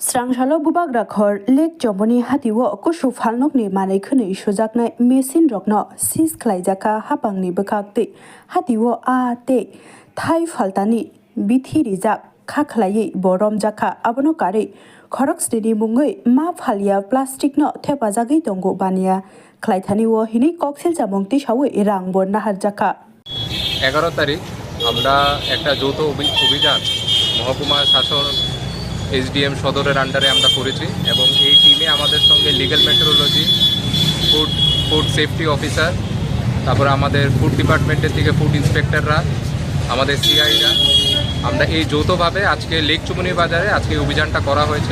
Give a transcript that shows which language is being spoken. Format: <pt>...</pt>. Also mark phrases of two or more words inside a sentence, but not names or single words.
<trp>Srangshalo bubagra khor lek jomoni hatiwo kushu phalnokni manai khuni sujaknai machine rokno sis khlaijaka hapangni bwkakte hatiwo a te thai phaltani bithi rijak kha khlai borom jaka abono kare khoroksri mungoi ma phalia plastic no thepajagei tongo bania khlaithaniwo hini koksil jamongti sawe rang bor nahar jaka</trp> <bn>11 তারিখ আমরা একটা যৌথ অভিযান মহকুমা শাসন এসডিএম সদরের আন্ডারে আমরা করেছি এবং এই টিমে আমাদের সঙ্গে</bn> <en>legal metrology food safety officer</en> <bn>তারপর আমাদের</bn> <en>food department</en> <bn>থেকে</bn> <en>food inspectors</en> <bn>আমাদের সিআইরা আমরা এই যৌথভাবে আজকে লেক চুমুনি বাজারে আজকে অভিযানটা করা হয়েছে।</bn>